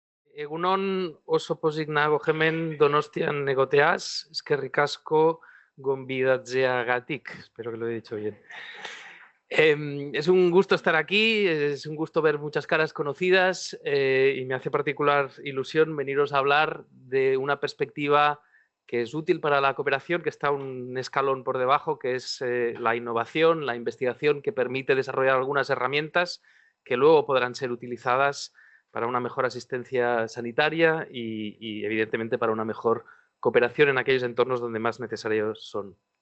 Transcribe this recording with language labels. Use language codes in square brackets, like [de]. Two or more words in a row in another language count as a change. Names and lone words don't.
[eu] Egunon oso pozik nago hemen Donostian egoteaz, eskerrik asko gonbidatzeagatik. [es] Espero que lo he dicho bien. Es un gusto estar aquí, es un gusto ver muchas caras conocidas y me hace particular ilusión veniros a hablar de una perspectiva que es útil para la cooperación, que está un escalón por debajo, que es la innovación, la investigación que permite desarrollar algunas herramientas que luego podrán ser utilizadas para una mejor asistencia sanitaria y evidentemente para una mejor cooperación en aquellos entornos donde más necesarios son.